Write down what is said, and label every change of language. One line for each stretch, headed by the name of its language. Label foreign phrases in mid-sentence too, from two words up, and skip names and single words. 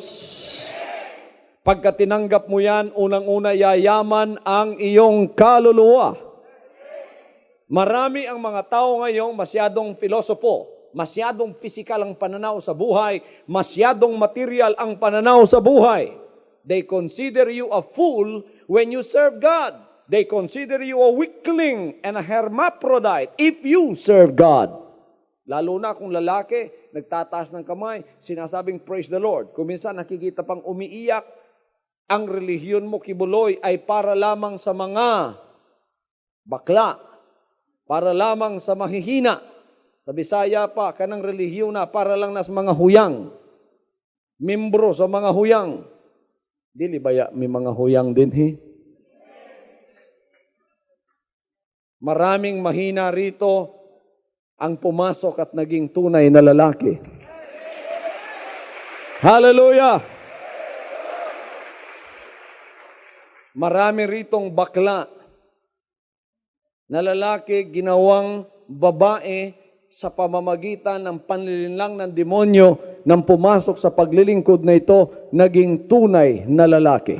Filipino: Pagka tinanggap mo yan, unang-una yayaman ang iyong kaluluwa. Marami ang mga tao ngayong masyadong filosopo, masyadong physical ang pananaw sa buhay, masyadong material ang pananaw sa buhay.
English: They consider you a fool when you serve God. They consider you a weakling and a hermaphrodite if you serve God.
Filipino: Lalo na kung lalaki, nagtataas ng kamay, sinasabing
English: praise the Lord.
Filipino: Kung minsan nakikita pang umiiyak, ang relihiyon mo kibuloy ay para lamang sa mga bakla. para lamang sa mahihina.
Cebuano: Sa Bisaya pa, kanang relihiyon na, para lang nas mga huyang. Membro sa mga huyang. Dili ba may mga huyang din, he?
Filipino: Maraming mahina rito ang pumasok at naging tunay na lalaki. Hallelujah! Marami ritong bakla na lalaki ginawang babae sa pamamagitan ng panlilinlang ng demonyo nang pumasok sa paglilingkod na ito, naging tunay na lalaki.